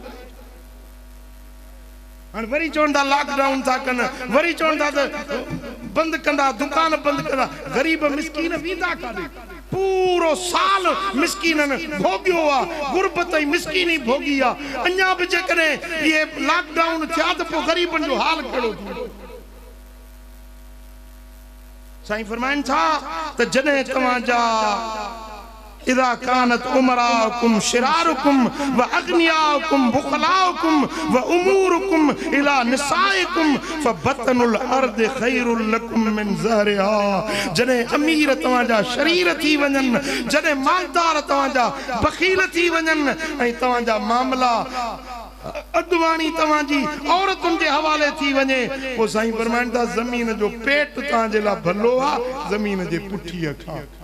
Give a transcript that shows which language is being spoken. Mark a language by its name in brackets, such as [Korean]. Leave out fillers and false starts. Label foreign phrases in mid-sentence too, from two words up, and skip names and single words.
[Sindhi] हाणे वरी चवंदा लॉकडाउन था कनि वरी चवंदा त बंद कंदा दुकान बंद कंदा गरीब मिस्कीन वेंदा काॾे पूरो साल मिस्कीनन भोगियो आ गुरबत ऐं मिस्कीनी भोगी आ अञा बि जेकॾहिं ये लॉकडाउन थिया त पोइ गरीबन जो हाल कहिड़ो थींदो साईं फरमाइन था त जॾहिं तव्हांजा [Arabic] إذا كانت أمراؤكم شراركم وأغنياؤكم بخلاءكم و أموركم إلى نسائكم فبطن الأرض خير لكم من ظهرها [Sindhi] जॾहिं अमीर तव्हांजा शरीर थी वञनि जॾहिं मालदार तव्हांजा बखील थी वञनि ऐं तव्हांजा मामला अदवाणी तव्हांजी औरतुनि जे हवाले थी वञे पोइ साईं फरमाईंदा ज़मीन जो पेट तव्हांजे लाइ भलो आहे ज़मीन जे पुठीअ खां